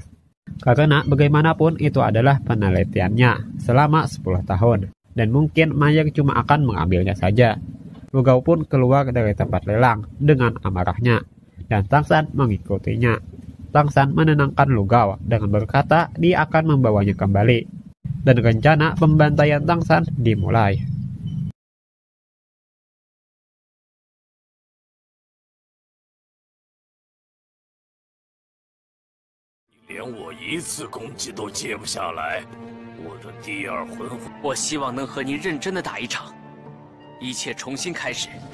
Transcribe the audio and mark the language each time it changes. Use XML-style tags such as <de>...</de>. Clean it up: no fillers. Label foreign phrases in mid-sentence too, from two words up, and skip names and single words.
<id>Karena bagaimanapun itu adalah penelitiannya selama 10 tahun, dan mungkin Myers cuma akan mengambilnya saja. Lugao pun keluar dari tempat lelang dengan amarahnya, dan Tang San mengikutinya. Tang San menenangkan Lugao dengan berkata dia akan membawanya kembali, dan rencana pembantaian Tang San dimulai.</id> <zh>连我一次攻击都接不下来，我的第二魂火，我希望能和你认真的打一场，一切重新开始。</zh>